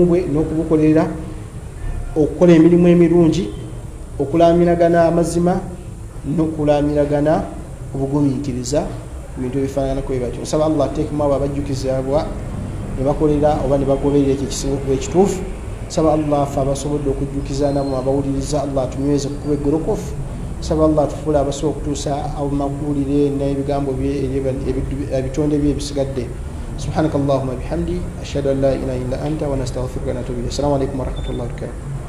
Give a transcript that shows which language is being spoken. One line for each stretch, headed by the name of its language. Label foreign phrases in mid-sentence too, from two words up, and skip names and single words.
Ganda: bwe n'okubukolera okukola emirimu emirungi okulamiragana amazima n'okulamiragana obugumiikiriza ebintu ebifaananako bwe batyo nsaba allah ateekemu abo abajjukizibwa ne bakolera oba ne bagoberera ekyo ekisinga okuba ekituufu saba allah fe abasobodde okujjukiza namu abawuliriza allah atunyweze kukuba eggolokofu saba allah tufuule abasobola okutuusa amakuulire n'ebigambo ebitonde bye ebisigadde
Arabic: سبحانك اللهم وبحمدك أشهد أن لا إله إلا أنت ونستغفرك ونتوب إليك السلام عليكم ورحمة الله وبركاته